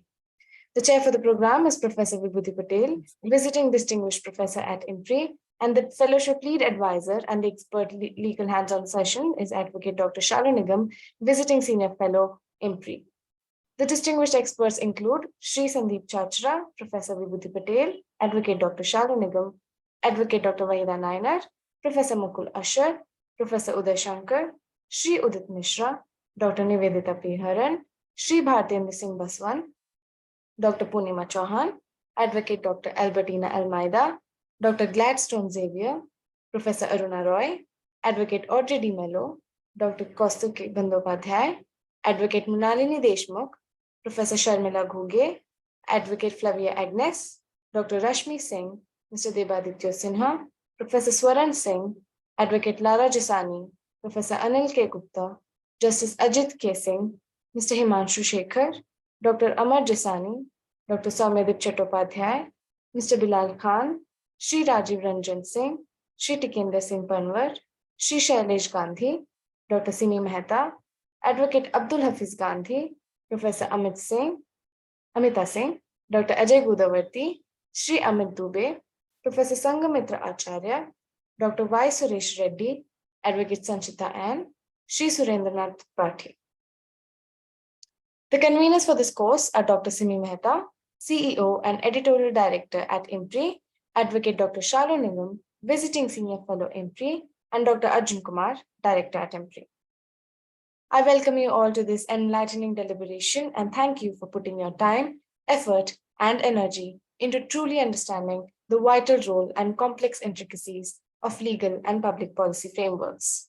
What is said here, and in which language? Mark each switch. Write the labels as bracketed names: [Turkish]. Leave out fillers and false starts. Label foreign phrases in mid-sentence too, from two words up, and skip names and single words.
[English] The chair for the program is Professor Vibhuti Patel, visiting distinguished professor at IMPRI, and the fellowship lead advisor and the expert legal hands-on session is Advocate Dr. Shalu Nigam, visiting senior fellow, IMPRI. The distinguished experts include Sri Sandeep Chachra, Professor Vibhuti Patel, Advocate Dr. Shalu Nigam, Advocate Dr. Vahida Nayanar, Professor Mukul Ashar, Professor Uday Shankar, Sri Udit Mishra, Dr. Nivedita P. Haran, Sri Bhartendra Singh Baswan, Dr. Punima Chauhan, Advocate Dr. Albertina Almeida, Dr. Gladstone Xavier, Professor Aruna Roy, Advocate Audrey D. Mello, Dr. Kaustubh Bandyopadhyay, Advocate Munalini Deshmukh, Professor Sharmila Ghuge, Advocate Flavia Agnes, Dr. Rashmi Singh, Mr. Debaditya Sinha, Professor Swaran Singh, Advocate Lara Jasani, Professor Anil K. Gupta, Justice Ajit K. Singh, Mr. Himanshu Shekhar, Dr. Amar Jasani, Dr. Soumyadip Chattopadhyay, Mr. Bilal Khan, Sri Rajiv Ranjan Singh, Sri Tikendra Singh Panwar, Sri Shailesh Gandhi, Dr. Simi Mehta, Advocate Abdul Hafiz Gandhi, Professor Amita Singh, Dr. Ajay Gudavarti, Sri Amit Dubey, Professor Sangamitra Acharya, Dr. Y. Suresh Reddy, Advocate Sanchita Ann, Sri Surendranath Pathi. The conveners for this course are Dr. Simi Mehta, CEO and Editorial Director at IMPRI, Advocate Dr. Shalu Nigam, Visiting Senior Fellow IMPRI, and Dr. Arjun Kumar, Director at IMPRI. I welcome you all to this enlightening deliberation and thank you for putting your time, effort, and energy into truly understanding the vital role and complex intricacies of legal and public policy frameworks.